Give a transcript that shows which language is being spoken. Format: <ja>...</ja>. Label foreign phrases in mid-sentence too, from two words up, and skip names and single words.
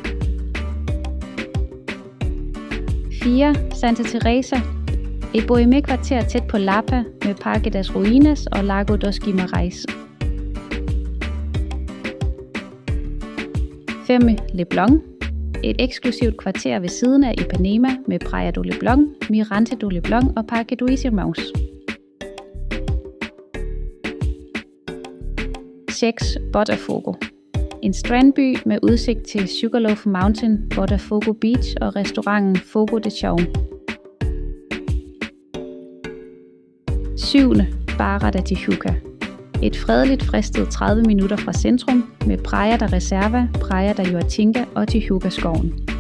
<da>4. Santa Teresa. Et bohème-kvarter tæt på Lapa med Parque das Ruínas og Lago dos Guimarães. 5. Leblon. Et eksklusivt kvarter ved siden af Ipanema med Praia do Leblon, Mirante do Leblon og Parque dos Irmãos. 6. Botafogo. En strandby med udsigt til Sugarloaf Mountain, Botafogo Beach og restauranten Fogo de Chão. 7. Barra da Tijuca. Et fredeligt fristed 30 minutter fra centrum med Praia da Reserva, Praia da Uatinga og Tijuca-skoven.</da>